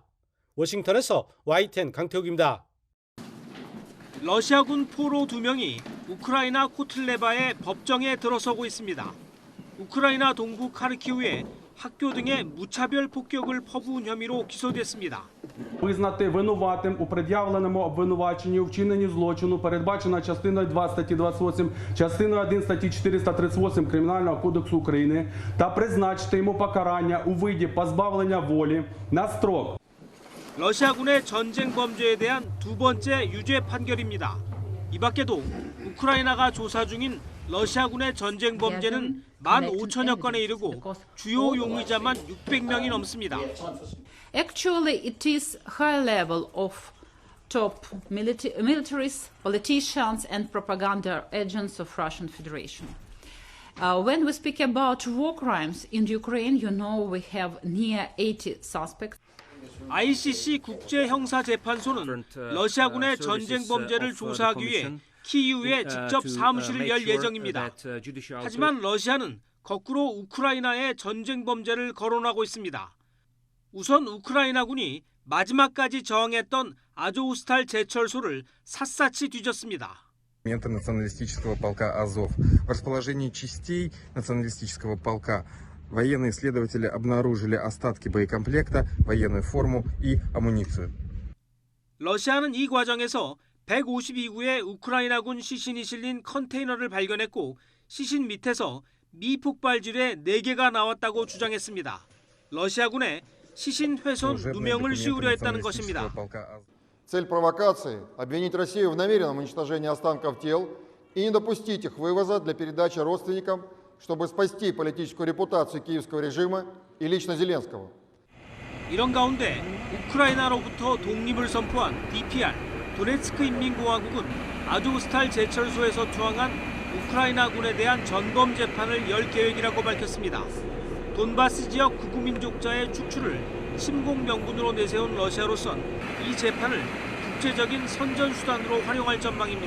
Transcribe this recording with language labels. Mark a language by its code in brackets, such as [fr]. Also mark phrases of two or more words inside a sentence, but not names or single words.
[ko] 워싱턴에서 YTN 강태욱입니다. 러시아군 포로 2명이 우크라이나 코틀레바의 법정에 들어서고 있습니다. 우크라이나 동부 카르키우에 학교 등의 무차별 폭격을 퍼부은 혐의로 기소됐습니다. [uk] Визнати винуватим у пред'явленому обвинуваченні у вчиненні злочину передбачена частиною 2 статті 28, частиною 1 статті 438 Кримінального кодексу України та призначити йому покарання у виді позбавлення волі на строк. [ko] 러시아군의 전쟁 범죄에 대한 두 번째 유죄 판결입니다. 이 밖에도 우크라이나가 조사 중인 러시아군의 전쟁 범죄는 15,000여 건에 이르고 주요 용의자만 600명이 넘습니다. [en] Actually, it is high level of top militaries, politicians, and propaganda agents of Russian Federation. When we speak about war crimes in Ukraine, you know we have near 80 suspects. [ko] ICC 국제형사재판소는 러시아군의 전쟁 범죄를 조사하기 위해 키이우에 직접 사무실을 열 예정입니다. 하지만 러시아는 거꾸로 우크라이나의 전쟁 범죄를 거론하고 있습니다. 우선 우크라이나군이 마지막까지 저항했던 아조우스탈 제철소를 샅샅이 뒤졌습니다. [ru] Националистического полка Азов. В расположении частей националистического полка Военные исследователи обнаружили остатки боекомплекта, военную форму и амуницию. [ko] 러시아는 이 과정에서 152구의 우크라이나군 시신이 실린 컨테이너를 발견했고 시신 밑에서 미폭발질의 4개가 나왔다고 주장했습니다. 러시아군의 시신 훼손 누명을 씌우려 했다는 것입니다. [ru] Цель провокации – обвинить Россию в намеренном уничтожении останков тел и не допустить их вывоза для передачи родственникам, чтобы спасти политическую репутацию киевского режима и лично Зеленского. [ko] 이런 가운데 우크라이나로부터 독립을 선포한 DPR, 도네츠크 인민공화국은 아조스탈 제철소에서 투항한 우크라이나군에 대한 전범 재판을 열 계획이라고 밝혔습니다. 돈바스 지역 극우민족자의 축출을 침공 명분으로 내세운 러시아로선 이 재판을 국제적인 선전수단으로 활용할 전망입니다.